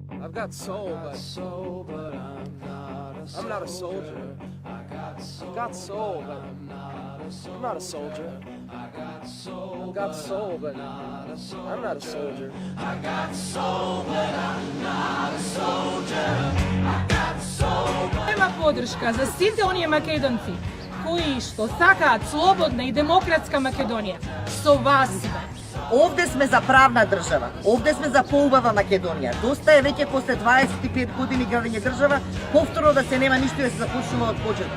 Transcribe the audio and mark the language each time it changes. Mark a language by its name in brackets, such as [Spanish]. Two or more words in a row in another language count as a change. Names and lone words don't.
[English] I've got soul, but I'm not a soldier. I've got soul, but I'm not a soldier. I've got soul, but I'm not a soldier. I got soul, but I'm not a soldier. I got soul, but... [Macedonian] Има подршка за сите оние македонци кои што сакаат слободна и демократска Македонија. Со вас сме. Овде сме за правна држава, овде сме за поубава Македонија. Доста е веќе после 25 години градење држава, повторно да се нема ништо и да се започнува од почеток.